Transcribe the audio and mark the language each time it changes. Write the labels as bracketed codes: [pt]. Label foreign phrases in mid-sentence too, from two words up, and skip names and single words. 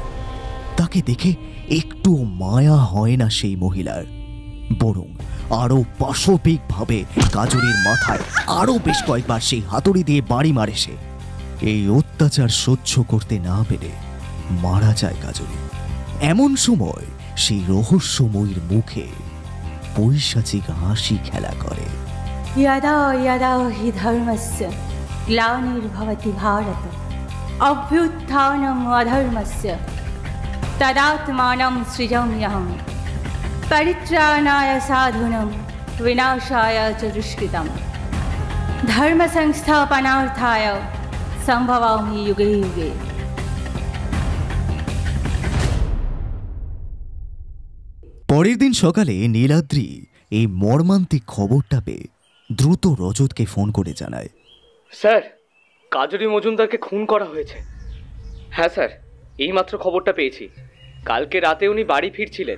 [bn] তাকে দেখে একটু মায়া হয় না সেই মহিলার, বরং আরো পাশবিকভাবে কাজরির মাথায় আরো বেশ কয়েকবার সেই হাতুড়ি দিয়ে বাড়ি মারে সে। এই অত্যাচার সহ্য করতে না পেরে মারা যায় কাজরি। এমন সময় সেই রহস্যময়ীর মুখে পৈশাচিক হাসি খেলা করে। [sa] यदा यदा हि धर्मस्य ग्लानिर्भवति भारत अभ्युत्थानम् अधर्मस्य तदात्मानं सृजाम्यहं परित्राणाय साधूनां विनाशाय च दुष्कृतं धर्मसंस्थापनार्थाय सम्भवामि युगे युगे। [bn] পরের দিন সকালে নীলাদ্রি এই মর্মান্তিক খবরটা পেয়ে দ্রুত রজতকে ফোন করে জানায়, স্যার, কাজরি মজুমদারকে খুন করা হয়েছে। হ্যাঁ স্যার, এইমাত্র খবরটা পেয়েছি। কালকে রাতে উনি বাড়ি ফিরছিলেন।